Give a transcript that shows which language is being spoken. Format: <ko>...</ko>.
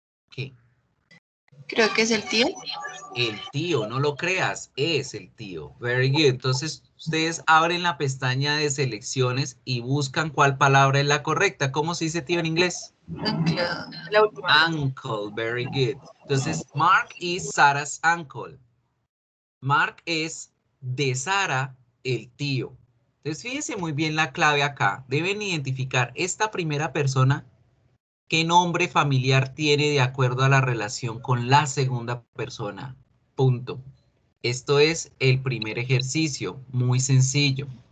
<es>¿Qué? Creo que es el tío. El tío, no lo creas, es el tío.</es> <en>Very good.</en> <es>Entonces, ustedes abren la pestaña de selecciones y buscan cuál palabra es la correcta. ¿Cómo se dice tío en inglés? Uncle, la última.</es> <en>Uncle, very good.</en> <es>Entonces,</es> <en>Mark is Sarah's uncle.</en> <es>Mark es de Sara, el tío. Entonces, fíjense muy bien la clave acá. Deben identificar esta primera persona. ¿Qué nombre familiar tiene de acuerdo a la relación con la segunda persona? Punto. Esto es el primer ejercicio, muy sencillo.</es>